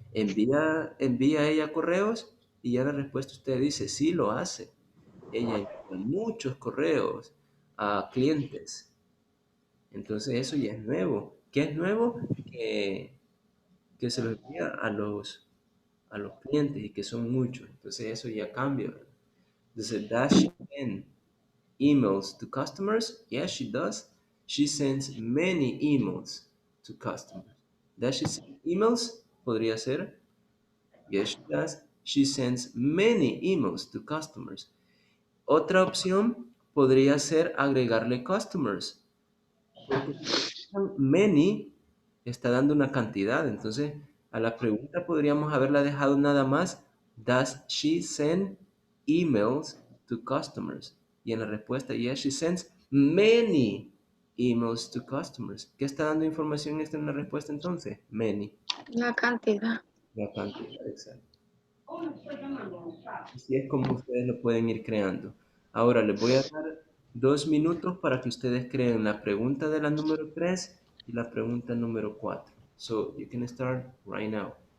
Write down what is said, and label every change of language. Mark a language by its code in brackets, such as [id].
[es] Envía ella correos y ya la respuesta usted dice, sí lo hace. Ella envía muchos correos a clientes. Entonces eso ya es nuevo. ¿Qué es nuevo? Que se lo envía a los clientes y que son muchos. Entonces eso ya cambia, ¿verdad? [en] Entonces, does she send emails to customers? Yes, she does. She sends many emails to customers. Does she send emails? [es] Podría ser. [en] Yes, she does. She sends many emails to customers. [es] Otra opción podría ser agregarle customers. Porque many está dando una cantidad. Entonces, a la pregunta podríamos haberla dejado nada más. [en] Does she send emails to customers? [es] Y en la respuesta, [en] yes, she sends many emails to customers. [es] ¿Qué está dando información extra en la respuesta entonces? [en] Many. [es] La cantidad. La cantidad, exacto. Así es como ustedes lo pueden ir creando. Ahora les voy a dar 2 minutos para que ustedes creen la pregunta de la número 3 y la pregunta número 4. [en] So you can start right now.